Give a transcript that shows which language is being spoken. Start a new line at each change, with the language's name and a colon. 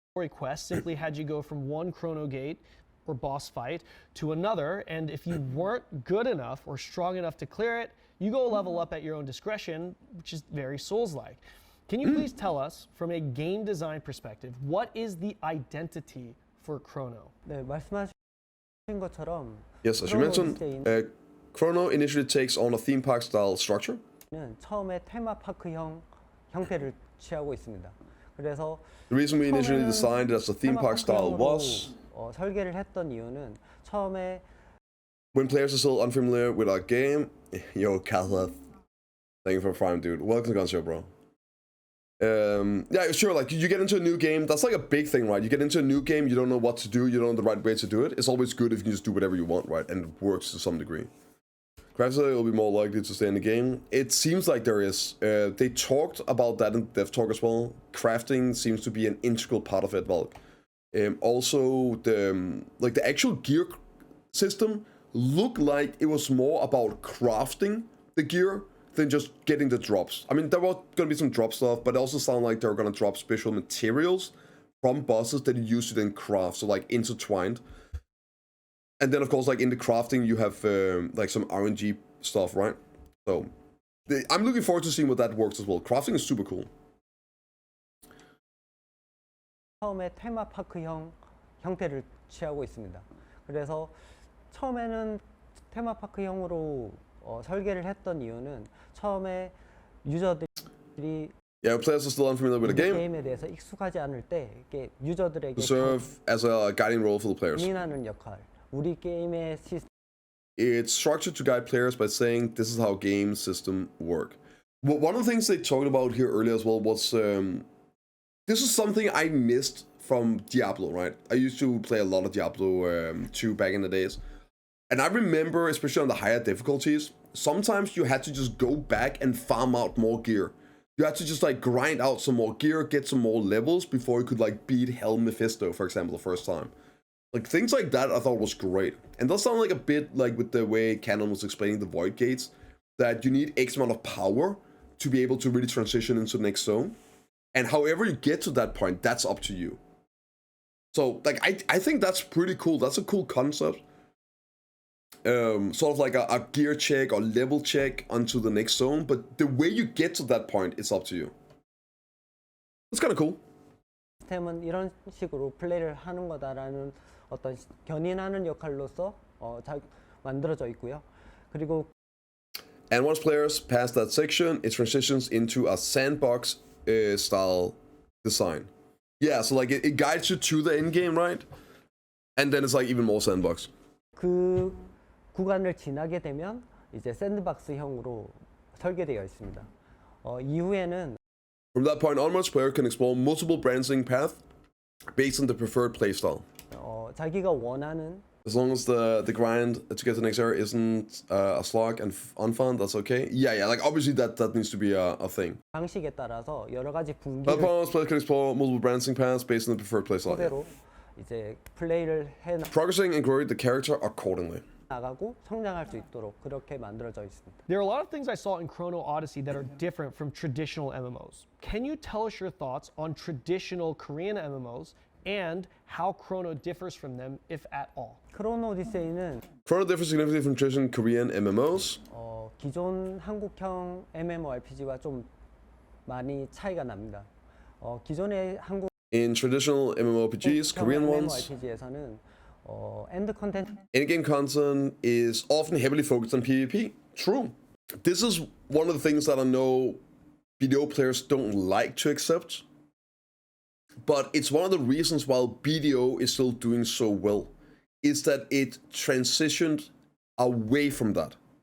English: Quest simply had you go from one chrono gate or boss fight to another, and if you weren't good enough or strong enough to clear it, you go level up at your own discretion, which is very Souls-like. Can you please tell us, from a game design perspective, what is the identity for Chrono?
Korean: 네, 말씀하신 것처럼
English: Yes, as you mentioned, Chrono initially takes on a theme park style structure.
Korean: 처음에 테마파크형 형태를 취하고 있습니다. 그래서
English: The reason we initially designed it as a theme park style was
Korean: 설계를 했던 이유는 처음에
English: when players are still unfamiliar with our game. Yo, Caleb, thank you for Prime, dude. Welcome to the gun show, bro. Yeah, sure, like you get into a new game, that's like a big thing, right? You get into a new game, you don't know what to do, you don't know the right way to do it. It's always good if you just do whatever you want, right? And it works to some degree. Graphically, will be more likely to stay in the game. It seems like there is. They talked about that in dev talk as well. Crafting seems to be an integral part of it. Well, also the actual gear system looked like it was more about crafting the gear than just getting the drops. I mean, there was gonna be some drop stuff, but it also sounded like they were gonna drop special materials from bosses that you use to then craft, so like intertwined. And then, of course, like in the crafting, you have like some RNG stuff, right? So I'm looking forward to seeing what that works as well. Crafting is super cool.
Korean: 처음에 테마파크형 형태를 취하고 있습니다. 그래서 처음에는 테마파크형으로 설계를 했던 이유는 처음에 유저들이
English: Yeah, players are still unfamiliar with the game.
Korean: 게임에 대해서 익숙하지 않을 때 이게 유저들에게
English: To serve as a guiding role for the players.
Korean: 고민하는 역할. 우리 게임의 시스템.
English: It's structured to guide players by saying this is how game system work. Well, one of the things they talked about here earlier as well was this is something I missed from Diablo, right? I used to play a lot of Diablo 2 back in the days. And I remember, especially on the higher difficulties, sometimes you had to just go back and farm out more gear. You had to just like grind out some more gear, get some more levels before you could like beat Hell Mephisto, for example, the first time. Like things like that I thought was great. And that sounded like a bit like with the way Kanon was explaining the Void Gates. that you need X amount of power to be able to really transition into the next zone. And however you get to that point, that's up to you. So like I think that's pretty cool. That's a cool concept. Sort of like a gear check or level check onto the next zone, but the way you get to that point, it's up to you. It's kind of cool.
Korean: 시스템은 이런 식으로 플레이를 하는 거다라는 어떤 견인하는 역할로서 만들어져 있고요. 그리고
English: And once players pass that section, it transitions into a sandbox style design. Yeah, so like it guides you to the end game, right? And then it's like even more sandbox.
Korean: 그 구간을 지나게 되면 이제 샌드박스형으로 설계되어 있습니다. 이후에는
English: From that point onwards, player can explore multiple branching paths based on the preferred playstyle.
Korean: 자기가 원하는
English: As long as the grind to get to the next area isn't a slog and unfun, that's okay. Yeah, like obviously that needs to be a thing.
Korean: 방식에 따라서 여러 가지
English: That
Korean: 분기를
English: point onwards, player can explore multiple branching paths based on the preferred playstyle.
Korean: 토대로 이제 플레이를 해
English: Progressing and growing the character accordingly.
Korean: 나가고 성장할 수 있도록 그렇게 만들어져 있습니다.
English: There are a lot of things I saw in Chrono Odyssey that are different from traditional MMOs. Can you tell us your thoughts on traditional Korean MMOs and how Chrono differs from them, if at all?
Korean: 크로노 오디세이는
English: Chrono differs significantly from traditional Korean MMOs.
Korean: 기존 한국형 MMORPG와 좀 많이 차이가 납니다. 기존의 한국
English: In traditional MMORPGs, Korean ones,
Korean: MMORPG에서는 엔드 컨텐츠
English: in-game content is often heavily focused on PvP. True. This is one of the things that I know BDO players don't like to accept. But it's one of the reasons why BDO is still doing so well, is that it transitioned away from that.